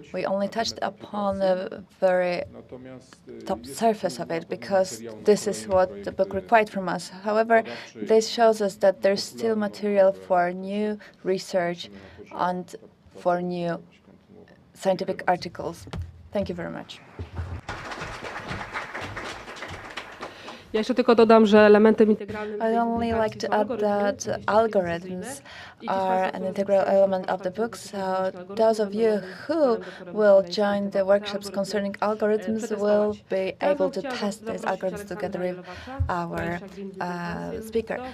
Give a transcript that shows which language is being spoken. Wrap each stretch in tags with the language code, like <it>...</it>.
<en>We only touched upon the very top surface of it because this is what the book required from us. However, this shows us that there's still material for new research and for new scientific articles. Thank you very much.</en> <pl>Ja jeszcze tylko dodam, że elementem integralnym</pl> <en>I'd only like to add that algorithms are an integral element of the book, so those of you who will join the workshops concerning algorithms will be able to test these algorithms together with our speaker.</en>